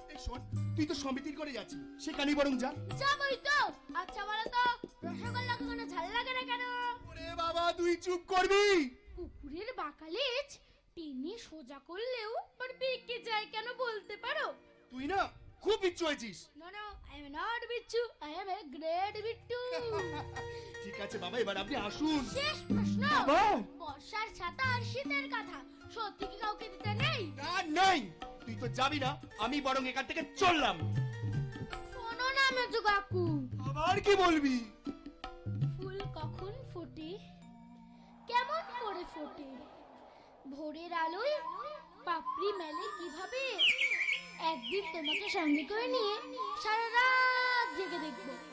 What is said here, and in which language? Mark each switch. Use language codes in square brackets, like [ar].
[bn] এই শোন, তুই তো সমিতির করে যাচ্ছিস, সেখানেই বরং যা। যাবই তো। আচ্ছা বলো তো, রসগোল্লা কখনো ঝাল লাগে না কেন? ওরে বাবা, তুই চুপ করবি। কুকুরের বাঁকালেজ টেনে সোজা করলেও ওর বেঁকে যায় কেন বলতে পারো? তুই না খুব বিচ্ছু হয়েছিস। [en] No, no, I am not বিচ্ছু, I am a great Bittu. [bn] ঠিক আছে বাবা, এবার আপনি আসুন। শেষ প্রশ্ন। বাবা। বর্ষার ছাতা আর শীতের কথা সত্যি কি কাউকে দিতে নেই? না, নেই। তুই তো যাবি না, আমি বরং এখান থেকে চললাম। শোনো না মেজো কাকু, আবার কি বলবি? ফুল কখন ফোটে, কেমন করে ফোটে, ভোরের আলোয় পাপড়ি মেলে কিভাবে, একদিন তোমাকে সঙ্গে করে নিয়ে সারা রাত জেগে দেখবো।